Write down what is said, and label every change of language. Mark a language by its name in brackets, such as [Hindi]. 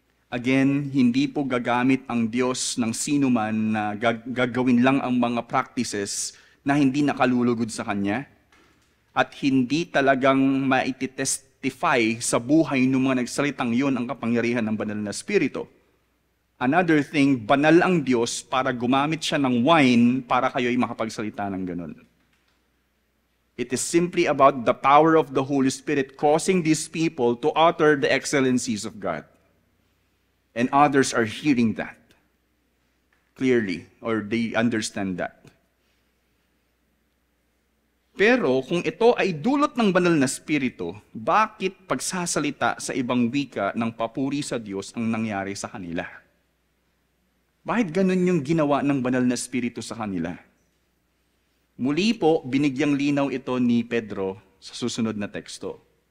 [Filipino] Again, hindi po gagamit ang Diyos ng sino man na gagawin lang ang mga practices na hindi nakalulugod sa Kanya at hindi talagang maititestify sa buhay ng mga nagsalitang yon ang kapangyarihan ng banal na Espiritu. Another thing, banal ang Diyos para gumamit siya ng wine para kayo'y makapagsalita ng ganun. [English] It is simply about the power of the Holy Spirit causing these people to utter the excellencies of God. And others are hearing that clearly, or they understand that. [Filipino] Pero kung ito ay dulot ng banal na Espiritu, bakit pagsasalita sa ibang wika ng papuri sa Diyos ang nangyari sa kanila? Bakit ganun yung ginawa ng banal na Espiritu sa kanila? Muli po, binigyang linaw ito ni Pedro sa susunod na teksto.